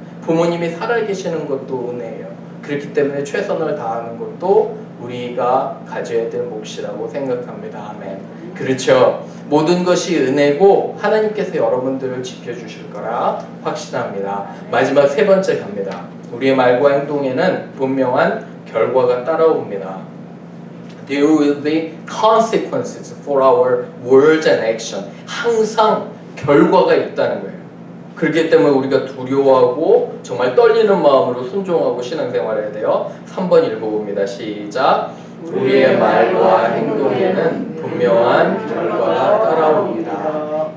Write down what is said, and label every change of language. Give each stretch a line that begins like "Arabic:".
Korean: 부모님이 살아계시는 것도 은혜예요. 그렇기 때문에 최선을 다하는 것도 우리가 가져야 될 몫이라고 생각합니다. 아멘. 그렇죠. 모든 것이 은혜고 하나님께서 여러분들을 지켜주실 거라 확신합니다. 마지막 세 번째 갑니다. 우리의 말과 행동에는 분명한 결과가 따라옵니다.
English: There will be consequences for our words and action.
Korean: 항상 결과가 있다는 거예요. 그렇기 때문에 우리가 두려워하고 정말 떨리는 마음으로 순종하고 신앙생활을 해야 돼요. 3번 읽어봅니다. 시작. 우리의 말과 행동에는 분명한 결과가 따라옵니다.